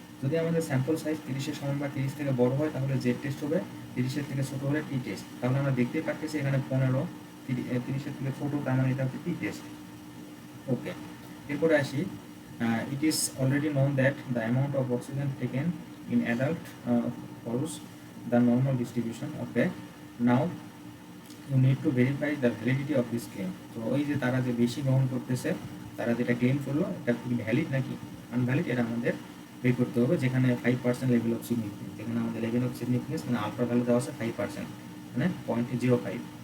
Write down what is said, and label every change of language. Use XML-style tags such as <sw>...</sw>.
<bn>যদি আমাদের sample size 30-এর সমান বা 30 থেকে বড় হয় তাহলে জেড টেস্ট হবে, 30-এর থেকে ছোট হলে টি টেস্ট। তাহলে আমরা দেখতেই পাচ্ছি এখানে 15, 30-এর থেকে ছোট, তার মানে এটা হচ্ছে টি টেস্ট। ওকে, এরপরে আসি</bn> <en>It is already known that the amount of oxygen taken in adult follows the normal distribution. Okay, now you need to verify the validity of this claim.</en> <bn>তো ওই যে তারা যে বেশি গ্রহণ করতেছে, তারা যেটা ক্লেম করলো এটা কি ভ্যালিড নাকি আনভ্যালিড, এটা আমাদের বের করতে হবে। যেখানে 5% লেভেল অফ সিগনিফিকেন্স, যেখানে আমাদের লেভেল অফ সিগনিফিকেন্স মানে আলফা ভ্যালু দেওয়া আছে 5%, মানে 0.05।</bn>